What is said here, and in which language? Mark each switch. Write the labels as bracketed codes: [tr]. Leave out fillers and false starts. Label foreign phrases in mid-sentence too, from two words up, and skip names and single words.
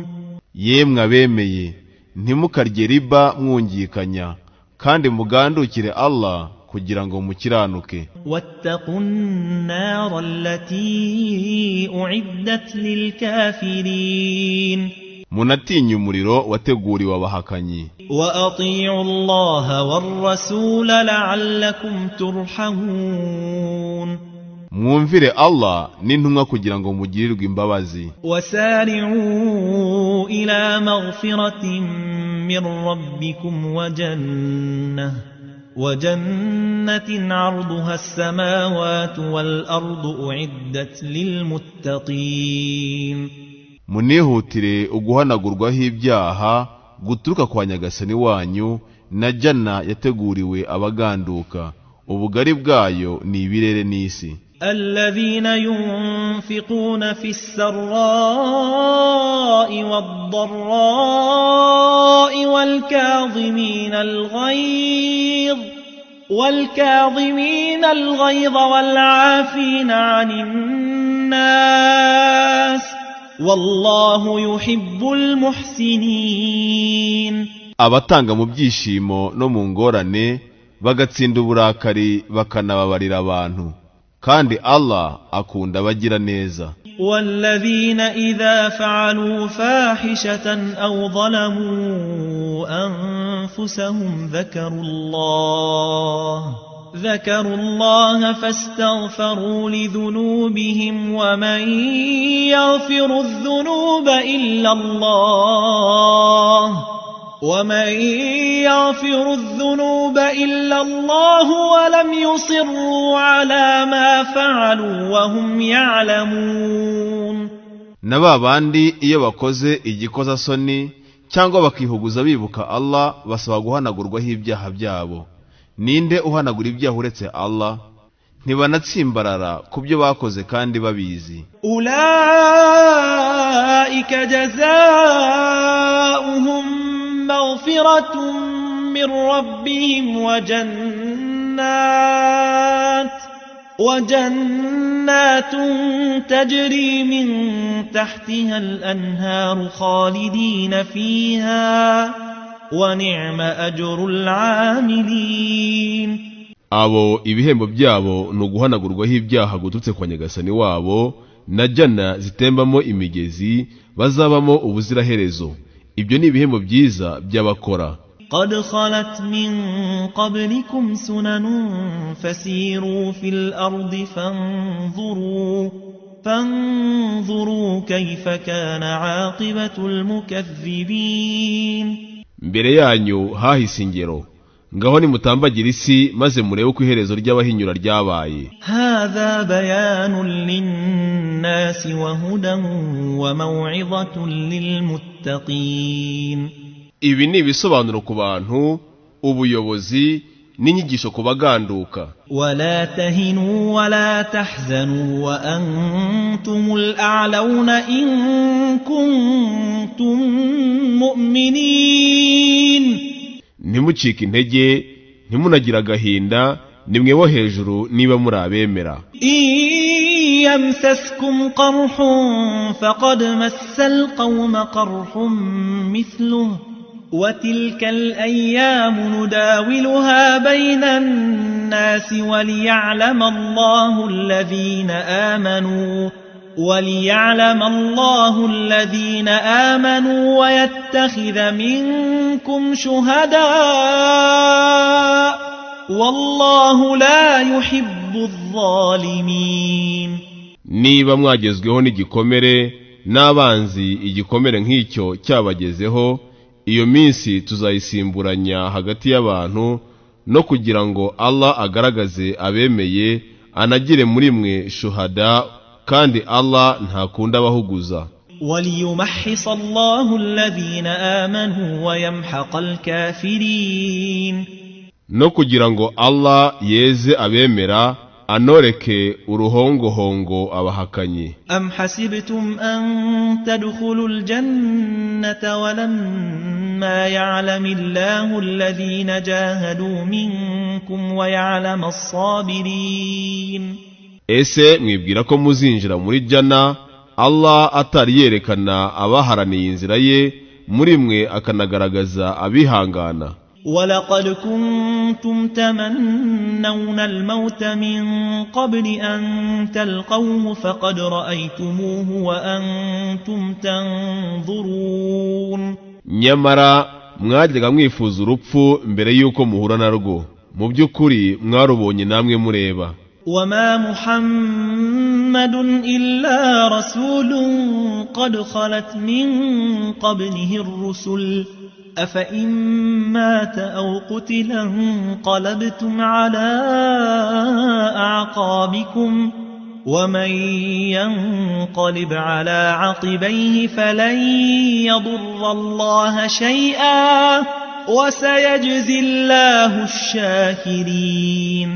[rw] yemwe abemeye ntimukarye riba mwungikanya kandi mugandukire Allah kugira ngo mukiranuke [ar] واتقوا النار التي أعدت للكافرين [rw] munatinya umuriro wateguriwe abahakanyi [ar] وأطيعوا الله والرسول لعلكم ترحمون [rw] mwumvire Allah n'intumwa kugira ngo mugirirwe imbabazi [ar] وسارعوا إلى مغفرة من ربكم وجنة عرضها السماوات والأرض أعدت للمتقين [rw] munihutire uguhanagurwaho ibyaha guturuka kwa nyagasani wanyu na janna yateguriwe abaganduka ubugari bwayo ni ibirere n'isi [ar] الذين ينفقون في السراء والضراء والكاظمين الغيظ والعافين عن الناس والله يحب المحسنين [rw] abatanga mu byishimo no mu ngorane bagatsinda uburakari bakanababarira abantu kandi Allah akunda abagira neza [ar] والذين إذا فعلوا فاحشة أو ظلموا أنفسهم ذكروا الله فاستغفروا لذنوبهم ومن يغفر الذنوب إلا الله ولم يصروا على ما فعلوا وهم يعلمون [rw] naba bandi iyo bakoze igikozasoni cyangwa bakihuguza bibuka Allah basaba guhanagurwaho ibyaha byabo ninde uhanagura ibyaha uretse Allah ntibanatsimbarara ku byo bakoze kandi babizi. [ar] أولئك جزاؤهم مغفرة من ربهم وجنات تجري من تحتها الأنهار خالدين فيها ونعم أجر العاملين. [rw] abo ibihembo byabo ni uguhanagurwaho ibyaha guturutse kwa nyagasani wabo na jana zitembamo imigezi bazabamo ubuziraherezo. Ibyo ni ibihembo byiza by'abakora. [ar] قد خلت من قبلكم سنن فسيروا في الأرض فانظروا كيف كان عاقبة المكذبين. [rw] mbere yanyu hahise ingero, ngaho nimutambagira isi maze murebe uko iherezo ry'abahinyura ryabaye. [ar] هذا بيان للناس وهدى وموعظة للمتقين. [rw] ibi ni ibisobanuro ku bantu, ubuyobozi n'inyigisho ku baganduka. [ar] ولا تهنوا ولا تحزنوا وأنتم الأعلون إن كنتم مؤمنين. [rw] ntimucike intege, ntimunagira agahinda, nimwe bo hejuru niba muri abemera. [ar] يمسسكم قرح فقد مس القوم قرح مثله وتلك الأيام نداولها بين الناس وليعلم الله الذين آمنوا ويتخذ منكم شهداء والله لا يحب الظالمين. [rw] niba mwagezweho n'igikomere n'abanzi igikomere nk'icyo cyabagezeho, iyo minsi tuzayisimburanya hagati y'abantu no kugira ngo Allah agaragaze abemeye anagire muri mwe shuhada, kandi Allah ntakunda abahuguza. [ar] وليمحص الله الذين آمنوا ويمحق الكافرين. [rw] no kugira ngo Allah yeze abemera anoreke uruhongohongo abahakanyi. [ar] أم حسبتم أن تدخلوا الجنة ولما يعلم الله الذين جاهدوا منكم ويعلم الصابرين. [rw] ese mwibwira ko muzinjira muri jana Allah atari yerekana abaharaniye inzira ye muri mwe akanagaragaza abihangana. [ar] ولقد كنتم تمنون الموت من قبل أن تلقوه فقد رأيتموه وأنتم تنظرون. [rw] nyamara mwajyaga mwifuza urupfu mbere y'uko muhura narwo, mu by'ukuri mwarubonye namwe mureba. [ar] وما محمد إلا رسول قد خلت من قبله الرسل أفإن مات أو قتل انقلبتم على أعقابكم ومن ينقلب على عقبيه فلن يضر الله شيئا وسيجزي الله الشاكرين.